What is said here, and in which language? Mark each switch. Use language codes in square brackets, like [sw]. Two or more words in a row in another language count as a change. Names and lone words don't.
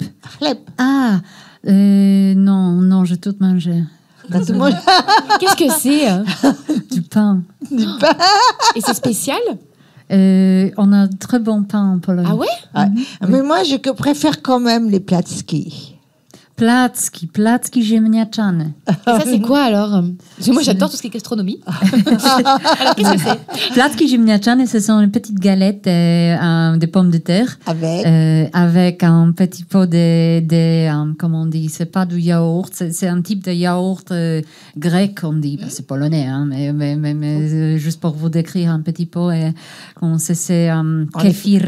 [fr] Rlep. Ah, non, j'ai tout mangé. Qu'est-ce que c'est? Du pain. Et c'est spécial? On a très bon pain en Pologne. Ah ouais? Mais moi, je préfère quand même les placki. [pl] Placki ziemniaczane. [fr] Et ça, c'est quoi alors? Parce que moi, j'adore tout ce qui est gastronomie. Alors, qu'est-ce que c'est? [pl] Placki ziemniaczane, [fr] ce sont les petites galettes de pommes de terre. Avec un petit pot comment on dit, c'est pas du yaourt, c'est un type de yaourt grec, on dit. C'est polonais, hein, mais juste pour vous décrire un petit pot, c'est kéfir.